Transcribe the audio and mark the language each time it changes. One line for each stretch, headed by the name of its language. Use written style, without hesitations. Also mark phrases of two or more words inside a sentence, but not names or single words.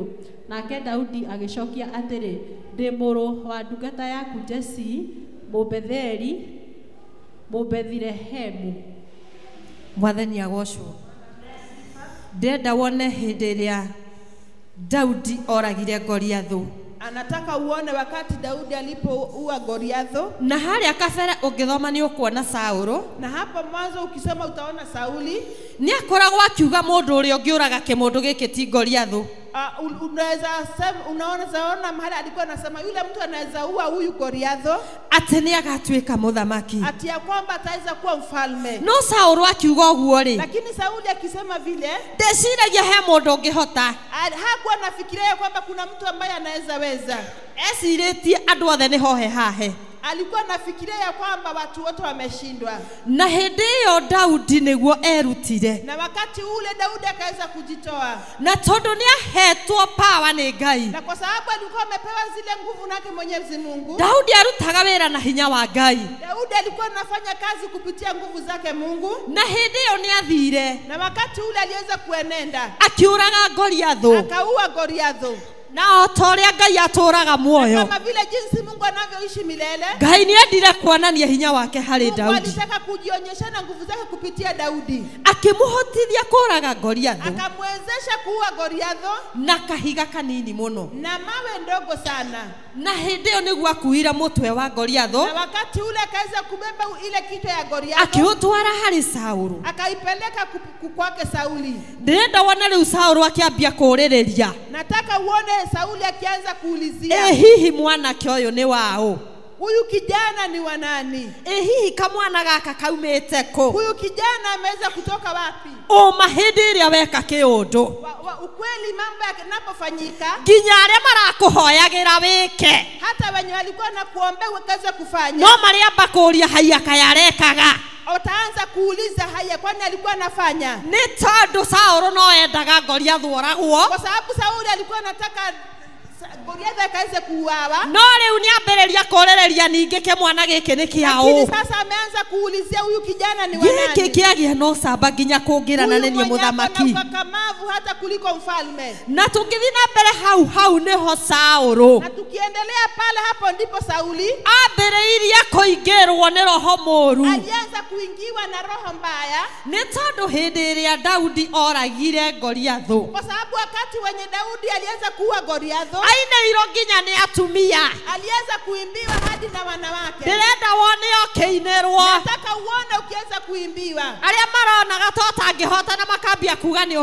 Kikuyu: Nake Daudi agĩcokia atĩrĩ ndĩ mũrũ wa ndungata yaku Jesii Mũbethilehemu. Mwathani agocwo. Ndenda wone hĩndĩ ĩrĩa Daudi oragire Goliathũ.
Swahili: Anataka uone wakati Daudi alipoua Goliathũ.
Kikuyu: Na harĩa kabere ũngĩthoma nĩ ũkuona Saũlũ.
Swahili: Na hapo mwanzo ukisoma utaona Sauli.
Kikuyu: Nĩ akoragwo akiuga mũndũ ũrĩa ũngĩũraga kĩmũndũ gĩkĩ ti Goliathũ.
Swahili: Unaona mahali alikuwa anasema yule mtu anaweza ua huyu Goliathũ.
Kikuyu: Atĩ nĩ agatuĩka mũthamaki.
Swahili: Ati ya kwamba ataweza kuwa mfalme.
Kikuyu: No Saũlũ akiuga ũguo rĩ.
Swahili: Lakini Sauli akisema vile.
Kikuyu: Ndeciragia he mũndũ ũngĩhota.
Swahili: Hakuwa anafikiria kwamba kuna mtu ambaye anaweza weza.
Kikuyu: Ecirĩtie andũ othe nĩ hohe hahe.
Swahili: Alikuwa anafikiria ya kwamba watu wote wameshindwa.
Kikuyu: Na hĩndĩ ĩyo Daudi nĩguo erutire.
Swahili: Na wakati ule Daudi akaweza kujitoa.
Kikuyu: Na tondũ nĩ ahetwo power nĩ Ngai.
Swahili: Na kwa sababu alikuwa amepewa zile nguvu nake Mwenyezi Mungu.
Kikuyu: Daudi arutaga wĩra na hinya wa Ngai.
Swahili: Daudi alikuwa anafanya kazi kupitia nguvu zake Mungu.
Kikuyu: Na hĩndĩ ĩyo nĩ athire.
Swahili: Na wakati ule aliweza kuenenda.
Kikuyu: Akiũraga Goliathũ.
Swahili: Akaua Goliathũ.
Kikuyu: Na otoria Ngai atũraga muoyo.
Swahili: Kama vile jinsi Mungu anavyoishi milele.
Kikuyu: Ngai nĩ endire kuonania hinya wake harĩ Daudi.
Swahili: Mungu alitaka kujionyesha na nguvu zake kupitia Daudi.
Kikuyu: Akĩmũhotithia kũraga Goliathũ.
Swahili: Akamwezesha kuua Goliathũ
Kikuyu: na kahiga kanini mũno.
Swahili: Na mawe ndogo sana.
Kikuyu: Na hĩndĩ ĩyo nĩguo akuire mũtwe wa Goliathũ.
Swahili: Na wakati ule akaweza kubeba ile kichwa ya Goliathũ.
Kikuyu: Akiũtwara harĩ Saũlũ.
Swahili: Akaipeleka kwake Sauli.
Kikuyu: Ndĩrenda wona rĩu Saũlũ akĩambia kũũrĩrĩria.
Swahili: Nataka uone Sauli akianza kuulizia.
Kikuyu: Hihi mwanake ũyũ nĩ waũ?
Swahili: Huyu kijana ni wa nani?
Kikuyu: Hihi kamwana gaka kaumĩte kũ?
Swahili: Huyu kijana ameweza kutoka wapi?
Kikuyu: Uma hĩndĩ ĩrĩa weka kĩũndũ.
Swahili: Ukweli mambo yanapofanyika.
Kikuyu: Nginya arĩa marakũhoyagĩra wĩke.
Swahili: Hata wenye walikuwa na kuombea ukaweza kufanya.
Kikuyu: No mariamba kũũria haiya kayarekaga.
Swahili: Utaanza kuuliza haya kwani alikuwa anafanya?
Kikuyu: Nĩ tondũ Saũlũ no endaga Goliathũ oragwo.
Swahili: Kwa sababu Sauli alikuwa anataka Goliathũ akaweze kuuawa.
Kikuyu: No rĩu nĩ ambĩrĩria kũũrĩrĩria ningĩ kĩmwana gĩkĩ nĩ kĩaũ.
Swahili: Lakini sasa ameanza kuulizia huyu kijana ni wa nani?
Kikuyu: Gĩkĩ kĩagĩa no camba nginya kũngĩrana nĩ niĩ mũthamaki.
Swahili: Huyu mkakamavu hata kuliko mfalme.
Kikuyu: Na tũngĩthiĩ na mbere hau nĩho Saũlũ.
Swahili: Na tukiendelea pale hapo ndipo Sauli
Kikuyu: ambĩrĩirie kũingĩrwo nĩ roho mũũru.
Swahili: Alianza kuingiwa na roho mbaya.
Kikuyu: Nĩ tondũ hĩndĩ ĩrĩa Daudi oragire Goliathũ.
Swahili: Kwa sababu wakati wenye Daudi alianza kuua Goliathũ
Kikuyu: ainĩirwo nginya nĩ atumia.
Swahili: aliweza kuimbiwa hadi na wanawake.
Kikuyu: Ndĩrenda wone ũkĩinĩrwo.
Swahili: Nataka uone ukiweza kuimbiwa.
Kikuyu: Arĩa maronaga to tangĩhotana makambia kuga nĩ